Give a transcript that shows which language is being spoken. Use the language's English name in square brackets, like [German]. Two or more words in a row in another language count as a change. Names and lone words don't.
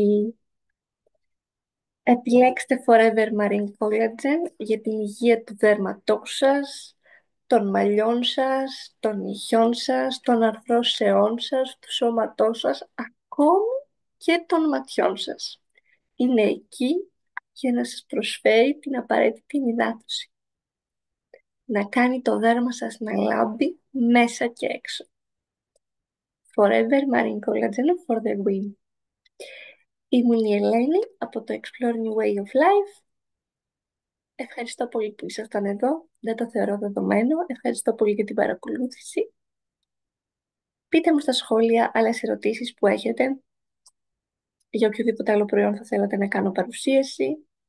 [Greek] Επιλέξτε Forever Marine Collagen για την υγεία του δέρματός σας, των μαλλιών σας, των νυχιών σας, των αρθρώσεών σας, του σώματός σας, ακόμη και των ματιών σας. Είναι εκεί για να σας προσφέρει την απαραίτητη υδάτωση. Να κάνει το δέρμα σας να λάμπει μέσα και έξω. [English] Forever Marine Collagen for the win. [Greek] Ήμουν η Ελένη από το Explore New Way of Life. Ευχαριστώ πολύ που ήσασταν εδώ. Δεν το θεωρώ δεδομένο. Ευχαριστώ πολύ για την παρακολούθηση. Πείτε μου στα σχόλια άλλες ερωτήσεις που έχετε για οποιοδήποτε άλλο προϊόν θα θέλατε να κάνω παρουσίαση.